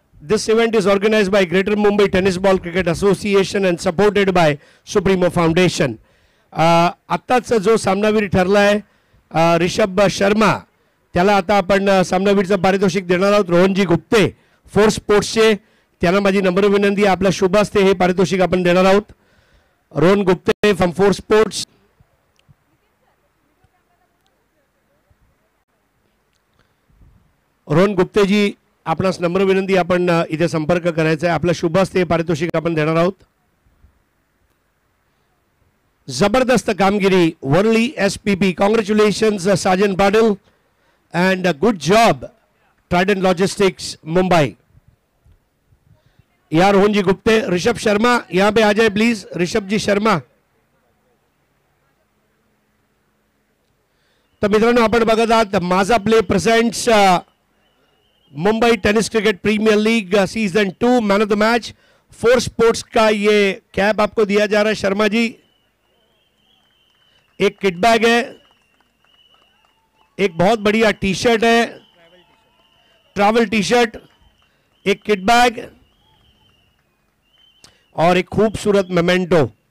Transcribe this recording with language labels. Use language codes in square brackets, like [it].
[en] This event is organized by Greater Mumbai Tennis Ball Cricket Association and supported by Supremo Foundation. [mr] आत्ताच जो सामनावीर ठरला आहे रिषभ शर्मा, त्याला आता आपण सामनावीरचं पारितोषिक देणार आहोत. रोहनजी गुप्ते फोर्स स्पोर्ट्सचे, त्यांना माझी नम्र विनंती आहे आपल्या शुभ हस्ते हे पारितोषिक आपण देणार आहोत. [en] Rohan Gupte from Force Sports. [mr] Rohan गुप्तेजी, आपणास नम्र विनंती, आपण इथे संपर्क करायचा आहे. आपल्या शुभ हस्ते पारितोषिक आपण देणार आहोत. जबरदस्त कामगिरी Worli SPB. [en] Congratulations Sajan Patil and good job Trident Logistics Mumbai. [mr] या रोहन जी गुप्ते. [hi] ऋषभ शर्मा यहाँ पे आ जाए प्लीज. ऋषभ जी शर्मा. [mr] तर मित्रांनो, आपण बघत आहात माझा play presents Mumbai tennis cricket premier league season 2 [en] Man of the match. [hi] Force sports का ये कैप आपको दिया जा रहा है शर्मा जी. एक किट बैग है, एक बहुत बढ़िया टी शर्ट है, ट्रैवल टी शर्ट, एक किट बैग और एक खूबसूरत मेमेंटो.